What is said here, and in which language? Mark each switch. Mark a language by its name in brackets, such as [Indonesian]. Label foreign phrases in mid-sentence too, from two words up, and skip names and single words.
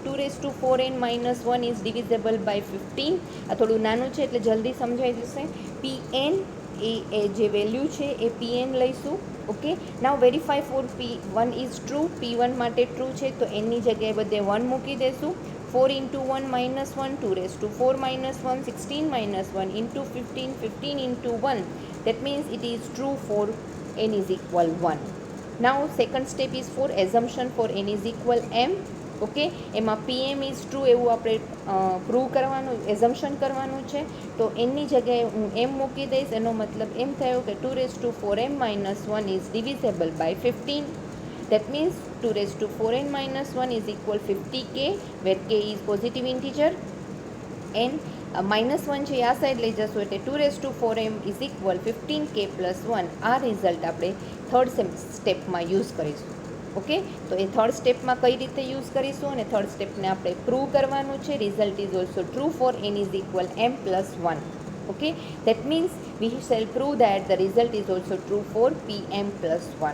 [English] 2^4n - 1 is divisible by 15. [Gujarati] આ થોડું નાનું છે એટલે જલ્દી સમજાઈ જશે. pn એ જે વેલ્યુ છે એ pn લઈશું. [English] okay, now verify for p1 is true. [Gujarati] p1 માટે ટ્રુ છે તો એની જગ્યાએ બધે 1 મૂકી દેશું. [English] 4 into 1 minus 1, 2^4 minus 1, 16 minus 1 into 15, 15 into 1. That means it is true for n is equal 1. Now second step is for assumption for n is equal m. [Gujarati] ઓકે, એમાં [English] pm is true [Gujarati] એવું આપણે પ્રૂવ કરવાનું, એઝમ્પશન કરવાનું છે. તો એની જગ્યાએ હું m મૂકી દઈશ. એનો મતલબ એમ થયો કે 2^4m - 1 [English] is divisible by [Gujarati] 15. [English] That means 2^4n - 1 is equal 50k where k is positive integer and -1 [Gujarati] છે આ સાઈડ લઈ જશો એટલે [English] 2^4m is equal 15k plus 1. [Gujarati] આ રિઝલ્ટ આપણે થર્ડ સ્ટેપમાં યુઝ કરીશું. ઓકે, તો એ થર્ડ સ્ટેપમાં કઈ રીતે યુઝ કરીશું અને થર્ડ સ્ટેપને આપણે પ્રૂવ કરવાનું છે. [English] result is also true for n is equal m+1. okay, that means we shall prove that the result is also true for pm+1.